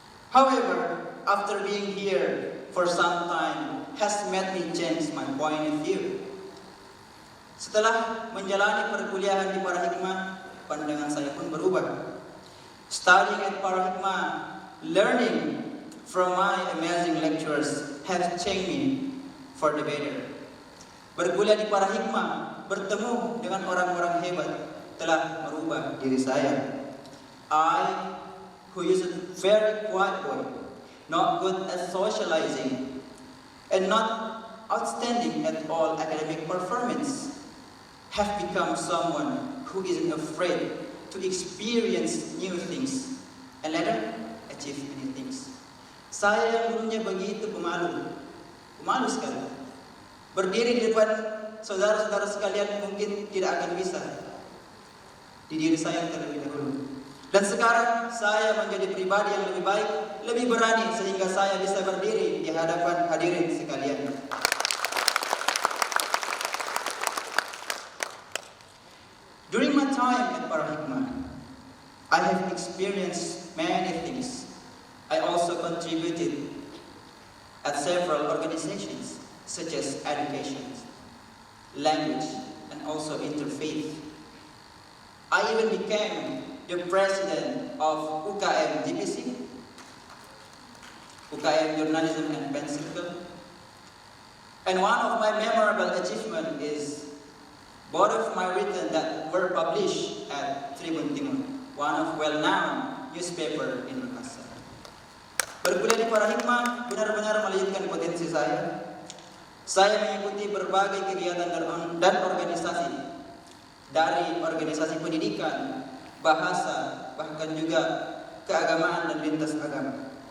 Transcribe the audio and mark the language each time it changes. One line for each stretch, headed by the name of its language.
English: However, after being here for some time has made me change my point of view.
Indonesian: Setelah menjalani perkuliahan di para hikmah, pandangan saya pun berubah.
English: Studying at para hikmah, learning from my amazing lecturers have changed me for the better.
Indonesian: Berkuliah di para hikmah, bertemu dengan orang-orang hebat telah merubah diri saya.
English: I, who is a very quiet boy, not good at socializing, and not outstanding at all academic performance, have become someone who isn't afraid to experience new things and later achieve many things.
Indonesian: Saya yang dulunya begitu pemalu sekali. Berdiri di depan saudara-saudara sekalian mungkin tidak akan bisa. Di diri saya terlebih dahulu. Dan sekarang saya menjadi pribadi yang lebih baik, lebih berani sehingga saya bisa berdiri di hadapan hadirin sekalian.
English: During my time at Para Hikmah, I have experienced many things. I also contributed at several organizations such as education, language, and also interfaith. I even became the president of UKM DPC, UKM Journalism and Pensil Club. And one of my memorable achievements is both of my written that were published at Tribun Timur, one of well-known newspaper in Makassar.
Indonesian: Berkuliah di Para Hikmah benar-benar melanjutkan potensi saya. Saya mengikuti berbagai kegiatan dan organisasi, dari organisasi pendidikan, bahasa, bahkan juga keagamaan dan lintas agama.